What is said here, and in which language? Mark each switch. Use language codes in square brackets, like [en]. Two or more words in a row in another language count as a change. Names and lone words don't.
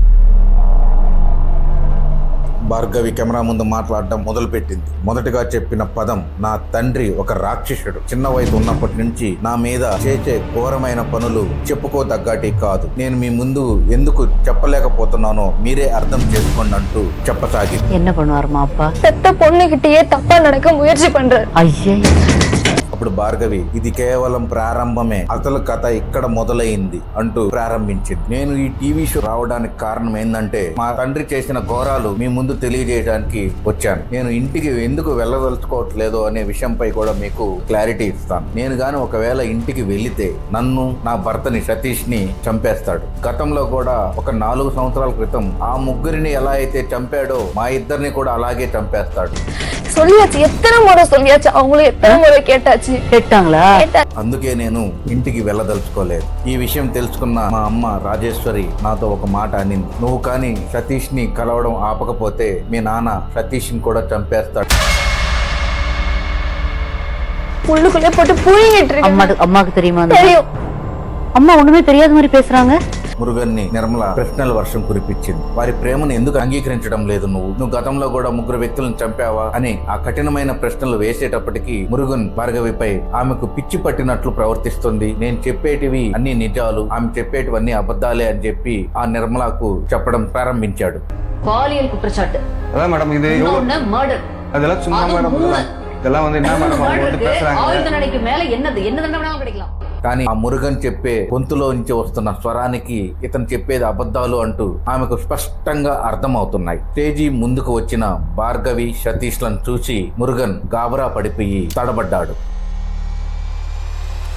[te] భార్గవి కెమెరా ముందు మాట్లాడడం మొదలుపెట్టింది. మొదటిగా చెప్పిన పదం, నా తండ్రి ఒక రాక్షసుడు. చిన్న వయసు ఉన్నప్పటి నుంచి నా మీద చేసే ఘోరమైన పనులు చెప్పుకోదగ్గటి కాదు. నేను మీ ముందు ఎందుకు చెప్పలేకపోతున్నానో మీరే అర్థం చేసుకోండి అంటూ చెప్పసాగింది. [ta] என்ன பண்ணுவார் மாப்பா? பெத்த பொண்ணுகிட்டயே தப்பா நடக்க முயற்சி பண்றாரு. ஐயே, [te] అప్పుడు భార్గవి, ఇది కేవలం ప్రారంభమే, అసలు కథ ఇక్కడ మొదలైంది అంటూ ప్రారంభించింది. నేను ఈ టీవీ షో రావడానికి కారణం ఏంటంటే మా తండ్రి చేసిన ఘోరాలు మీ ముందు తెలియజేయడానికి వచ్చాను. నేను ఇంటికి ఎందుకు వెళ్ళదలుచుకోవట్లేదు అనే విషయంపై కూడా మీకు క్లారిటీ ఇస్తాను. నేను గాని ఒకవేళ ఇంటికి వెళితే నన్ను, నా భర్తని సతీష్ ని చంపేస్తాడు. గతంలో కూడా ఒక 4 సంవత్సరాల క్రితం ఆ ముగ్గురిని ఎలా అయితే చంపాడో మా ఇద్దరిని కూడా అలాగే చంపేస్తాడు. [ta] சொல்லியாச்சு, எத்தனை முறை சொல்லியாச்சு, அவங்களும் எத்தனை முறை கேட்டாச்சு. கேட்டாங்களா? [te] అందుకే నేను ఇంటికి వెళ్ళదలుచుకోలేదు. ఈ విషయం తెలుసుకున్న మా అమ్మ రాజేశ్వరి నాతో ఒక మాట అనింది, నువ్వు కానీ సతీష్ ని కలవడం ఆపకపోతే మీ నాన్న సతీష్ ని కూడా చంపేస్తాడు. [ta] உள்ளுக்குள்ளே போட்டு புழுங்கிட்டு இருக்கு. அம்மாக்கு தெரியுமா? தெரியும். அம்மா ஒண்ணுமே தெரியாத மாதிரி பேசுறாங்க. [te] మురుగన్ని నిర్మల ప్రశ్నల వర్షం కురిపించింది. వారి ప్రేమను ఎందుకు అంగీకరించడం లేదు? నువ్వు గతంలో కూడా 3 వ్యక్తులను చంపావా అని ఆ కఠినమైన ప్రశ్నలు వేసేటప్పటికీ మురుగన్ భార్గవిపై ఆమెకు పిచ్చి పట్టినట్లు ప్రవర్తిస్తుంది, నేను చెప్పేటివి అన్ని నిజాలు, ఆమె చెప్పేటివన్నీ అబద్ధాలే అని చెప్పి ఆ నిర్మలకు చెప్పడం ప్రారంభించాడు. [ta] பாலியல் குற்றச்சாட்டு. அதான் மேடம், இது இன்னொன்னு மர்டர். அதெல்லாம் சும்மா மேடம், இதெல்லாம் வந்து என்ன மேடம் அவங்க வந்து பேசுறாங்க. ஆயுள் தண்டனைக்கு மேல என்ன தண்டனை வேணாலும் கிடைக்கலாம். [te] కానీ ఆ మురుగన్ చెప్పే గొంతులో నుంచి వస్తున్న స్వరానికి ఇతను చెప్పేది అబద్ధాలు అంటూ ఆమెకు స్పష్టంగా అర్థమవుతున్నాయి. స్టేజీ ముందుకు వచ్చిన భార్గవి, సతీష్లను చూసి మురుగన్ గాబరా పడిపోయి తడబడ్డాడు.